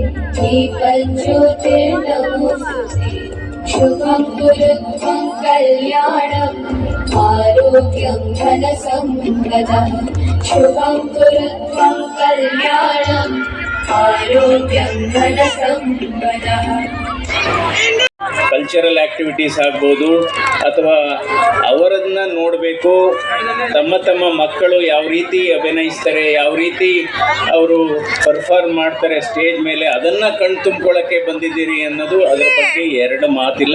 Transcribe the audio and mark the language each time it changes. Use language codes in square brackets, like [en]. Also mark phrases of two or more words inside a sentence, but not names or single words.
[sa] दीपज्योतिर्नमोऽस्तुते. शुभं कुरुत्वं कल्याणम् आरोग्यं धनसम्पदः. शुभं कुरुत्वं कल्याणम् आरोग्यं धनसम्पदः. [en] cultural activities [kn] ಆಗ್ಬೋದು, ಅಥವಾ ಅವರನ್ನ ನೋಡಬೇಕು. ತಮ್ಮ ಮಕ್ಕಳು ಯಾವ ರೀತಿ ಅಭಿನಯಿಸ್ತಾರೆ, ಯಾವ ರೀತಿ ಅವರು ಪರ್ಫಾರ್ಮ್ ಮಾಡ್ತಾರೆ ಸ್ಟೇಜ್ ಮೇಲೆ, ಅದನ್ನು ಕಣ್ ತುಂಬ್ಕೊಳ್ಳೋಕ್ಕೆ ಬಂದಿದ್ದೀರಿ ಅನ್ನೋದು ಅದರ ಬಗ್ಗೆ ಎರಡು ಮಾತಿಲ್ಲ.